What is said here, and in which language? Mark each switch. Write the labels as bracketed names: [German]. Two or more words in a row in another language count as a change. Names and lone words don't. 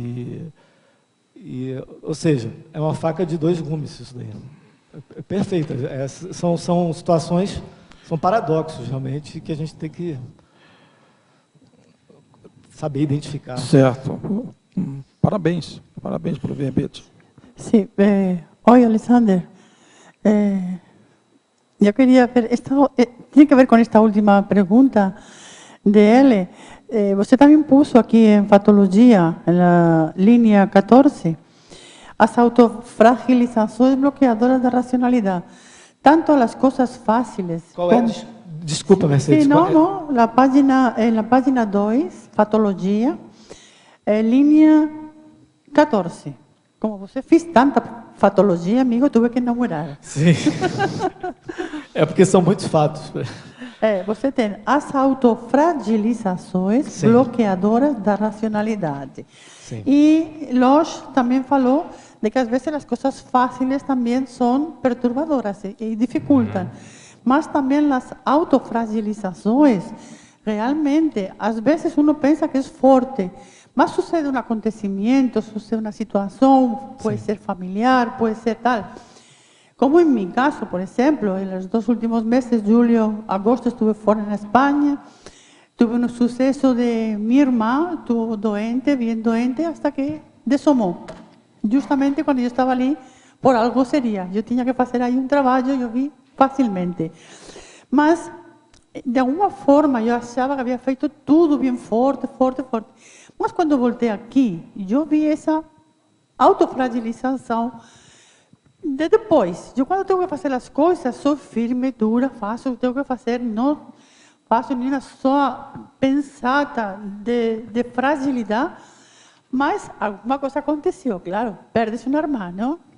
[Portuguese] Ou seja, é uma faca de dois gumes isso daí. É perfeito. São situações, são paradoxos realmente, que a gente tem que saber identificar. Certo. Parabéns pelo verbete. [Spanish] Sí. Oi, Alexander. Yo quería ver, tiene que ver con esta última pregunta de él. Você también puso aquí en Fatología, en la línea 14, [Portuguese] as autofragilizações bloqueadoras da [Spanish] racionalidad. Tanto las cosas fáciles. [Portuguese] Qual é? Desculpa, Mercedes. [Spanish] Sí, no, en la página 2, Fatología, línea 14. [Portuguese] Como você fez tanta fatologia, amigo, eu tive que enumerar. Sim. É porque são muitos fatos. Você tem as autofragilizações Sim. bloqueadoras da racionalidade. Sim. E Losch também falou de que às vezes as coisas fáceis também são perturbadoras e dificultam. Mas também as autofragilizações, realmente, às vezes uno pensa que é forte, mas sucede um acontecimento, sucede uma situação, pode ser familiar, pode ser tal. [Spanish] Como en mi caso, por ejemplo, en los 2 últimos meses, julio, agosto, estuve fuera en España, tuve un suceso de mi hermana, estuvo doente, bien doente, hasta que desomó. Justamente cuando yo estaba allí, por algo sería. Yo tenía que hacer ahí un trabajo, yo vi fácilmente. Mas, de alguna forma, yo achaba que había [Portuguese] feito tudo [Spanish] bien forte. [Portuguese] Mas quando voltei aqui, eu vi essa autofragilização de depois. Eu, quando tenho que fazer as coisas, sou firme, dura, faço o que tenho que fazer, não faço nenhuma só pensada de fragilidade, mas alguma coisa aconteceu, claro, perde-se uma irmã, não?